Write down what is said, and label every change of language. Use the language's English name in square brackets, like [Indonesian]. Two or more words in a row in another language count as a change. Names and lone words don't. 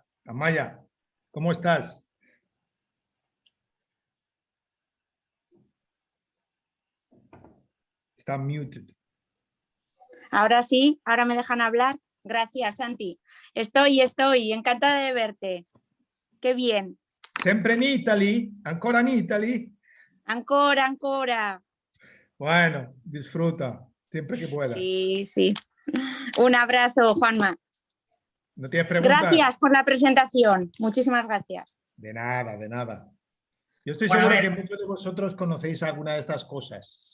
[Spanish] Maya, ¿cómo estás? Está muted. Ahora sí, ahora me dejan hablar. Gracias, Santi. Estoy, encantada de verte. Qué bien. [Italian] Sempre in Italy, ancora in Italy. Ancora. [Spanish] Bueno, disfruta, siempre que puedas. Sí. Un abrazo, Juanma. ¿No tienes preguntas? Gracias por la presentación. Muchísimas gracias. De nada. Yo estoy seguro que muchos de vosotros conocéis alguna de estas cosas.